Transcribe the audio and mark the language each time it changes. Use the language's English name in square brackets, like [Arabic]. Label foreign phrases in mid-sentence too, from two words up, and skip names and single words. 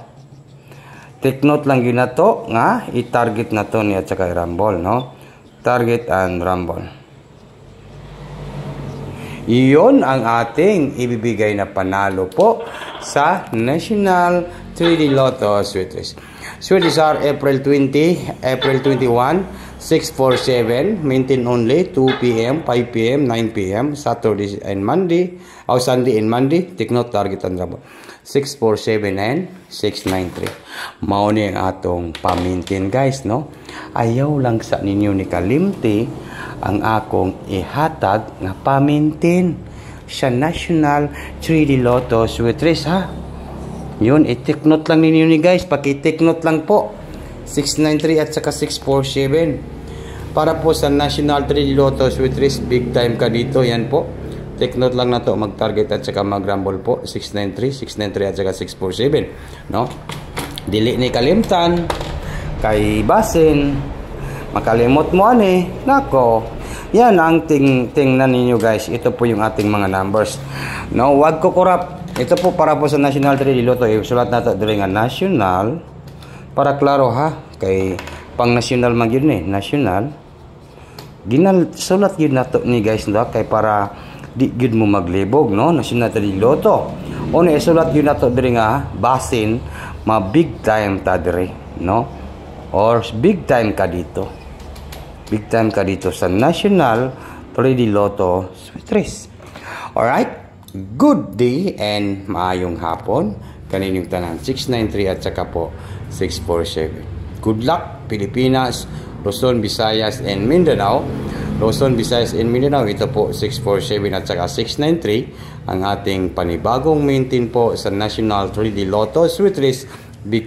[English] Take note [Filipino] lang yun na to nga, i-target na to ni at saka i-rumble, no? [English] Target and rumble. [Filipino] Iyon ang ating ibibigay na panalo po sa National 3D Lotto Sweet Race. [English] Swerte Star April 20, April 21, 647, maintain only 2 p.m., 5 p.m., 9 p.m., Saturday and Monday, Sunday and Monday, take note, target and rumble. 647 and 693. [Cebuano] Mao ni ang atong pamintin guys, no? Ayaw lang sa ninyo ni kalimti ang akong ihatag nga pamintin sa National 3D Lotto Sweet Race, ha? Yun, i- [English] take note [Cebuano] lang ninyo ni guys. Paki- [English] take note [Cebuano] lang po. [Filipino] 693 at saka 647. Para po sa National 3D Lotto Sweet Race, [English] big time [Filipino] ka dito. Yan po. [English] Take note [Filipino] lang na to, mag-target at saka mag-rumble po. 693, 693 at saka 647. No? [Cebuano] Dili ni kalimtan. Kay basin. Makalimot mo ani. Nako. [Filipino] Yan ang tingnan ninyo guys. Ito po yung ating mga numbers. No, wag ko korap. Ito po para po sa National 3D Lotto. Sulat na ito [Cebuano] dili nga [Filipino] national. [Cebuano] Para klaro ha. Kay pang national man yun eh. National. Sulat yun na to ni guys. No? Kay para di yun mo maglibog. No? National 3D Lotto. O na isulat yun na to dili nga basin. Ma [English] big time [Cebuano] ta diri. No? [Filipino] Or [English] big time [Filipino] ka dito. [English] Big time [Filipino] ka dito sa National 3D Lotto Sweet Race. [English] Alright? Good day and [Cebuano] maayong hapon. Kaninyong tanan 693 at saka po 647. [English] Good luck Pilipinas, Luzon, Visayas and Mindanao. Luzon, Visayas and Mindanao. [Filipino] Ito po 647 at saka 693. Ang ating panibagong maintain po sa National 3D Lotto Sweet Race.